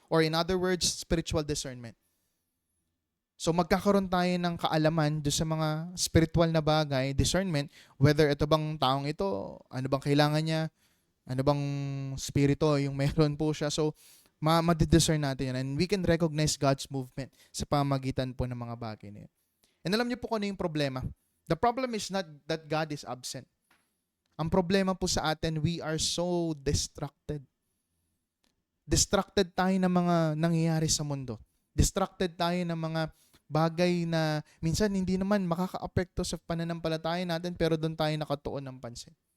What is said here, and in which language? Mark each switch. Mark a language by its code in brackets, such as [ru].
[en] Or in other words, spiritual discernment. [tl] So, magkakaroon tayo ng kaalaman doon sa mga spiritual na bagay, discernment, whether ito bang taong ito, ano bang kailangan niya, ano bang spirito yung meron po siya. So, ma-discern natin yan. [en] And we can recognize God's movement [tl] sa pamagitan po ng mga bagay na yun. And alam niyo po kung ano yung problema. [en] The problem is not that God is absent. [tl] Ang problema po sa atin, [en] we are so distracted. [tl] Distracted tayo ng mga nangyayari sa mundo. Distracted tayo ng mga bagay na minsan hindi naman makaka-apekto sa pananampalataya natin pero doon tayo nakatuon ng pansin.